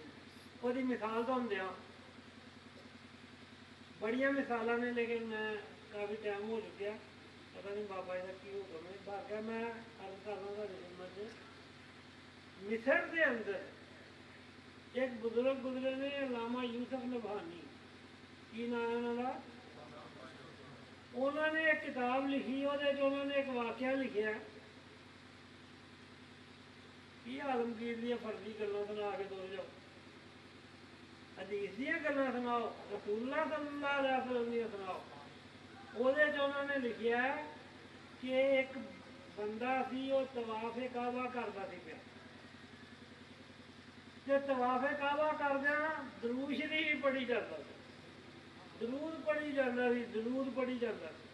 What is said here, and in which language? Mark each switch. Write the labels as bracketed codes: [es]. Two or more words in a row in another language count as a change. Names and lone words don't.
[pa] وہ مثال تو ہوں بڑی مثال نے، لیکن میں کافی ٹائم ہو چکیا، پتہ نہیں بابا جی کا کی حکم ہے۔ باقی میں عرض کرنا تھوڑی خدمت سے، مصر کے اندر ایک بزرگ گزرے نے علامہ یوسف نبہانی، ਕੀ ਨਾਂ ਹੈ ਉਹਨਾਂ ਦਾ? ਉਹਨਾਂ ਨੇ ਇੱਕ ਕਿਤਾਬ ਲਿਖੀ, ਉਹਦੇ 'ਚ ਉਹਨਾਂ ਨੇ ਇੱਕ ਵਾਕਿਆ ਲਿਖਿਆ ਕੀ ਆਲਮਗੀਰ ਦੀਆਂ ਫਰਜ਼ੀ ਗੱਲਾਂ ਸੁਣਾ ਕੇ ਤੁਰ ਜਾਓ, ਹਦੀਸ ਦੀਆਂ ਗੱਲਾਂ ਸੁਣਾਓ, [ar] رسول الله صلى الله عليه وسلم [pa] ਦੀਆਂ ਸੁਣਾਓ। ਉਹਦੇ 'ਚ ਉਹਨਾਂ ਨੇ ਲਿਖਿਆ ਕਿ ਇੱਕ ਬੰਦਾ ਸੀ, ਉਹ ਤਵਾਫੇ ਕਾਬਾ ਕਰਦਾ ਸੀ ਪਿਆ, ਤੇ ਤਵਾਫੇ ਕਾਬਾ ਕਰਦਿਆਂ ਦਰੂਦ ਸ਼ਰੀਫ ਪੜ੍ਹੀ ਜਾਂਦਾ ਸੀ, ਦਰੂਦ ਪੜ੍ਹੀ ਜਾਂਦਾ ਸੀ, ਦਰੂਦ ਪੜ੍ਹੀ ਜਾਂਦਾ ਸੀ।